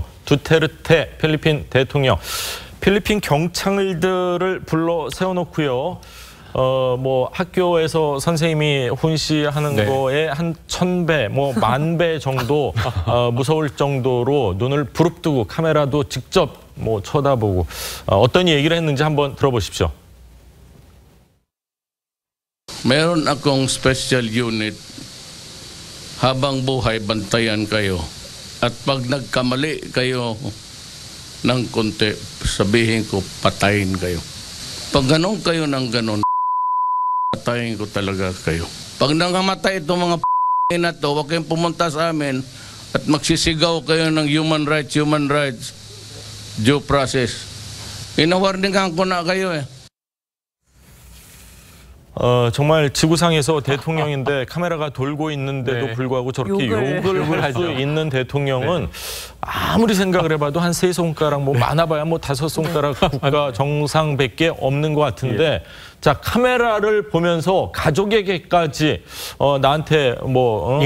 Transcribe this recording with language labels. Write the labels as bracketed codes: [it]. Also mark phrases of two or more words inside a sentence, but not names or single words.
[ko] 두테르테 필리핀 대통령. 필리핀 경찰들을 불러 세워놓고요. 뭐 학교에서 선생님이 훈시하는 거에 한 1000배, 뭐 10,000배 정도 무서울 정도로 눈을 부릅뜨고 카메라도 직접 뭐 쳐다보고 어떤 얘기를 했는지 한번 들어보십시오. [tl] Meron akong [en] special unit. [tl] Habang buhay, bantayan kayo. At pag nagkamali kayo ng konti, sabihin ko, patayin kayo. Pag ganon kayo ng ganon, patayin ko talaga kayo. Pag nangamatay itong mga na to, huwag kayong pumunta sa amin at magsisigaw kayo ng [en] human rights, due process. [tl] Inawarningan ko na kayo eh. [ko] 정말 지구상에서 대통령인데 카메라가 돌고 있는데도 불구하고 저렇게 욕을 할 수 있는 대통령은 아무리 생각을 해봐도 한 3손가락, 뭐 많아봐야 뭐 5손가락 국가 정상밖에 없는 것 같은데 자, 카메라를 보면서 가족에게까지 나한테 뭐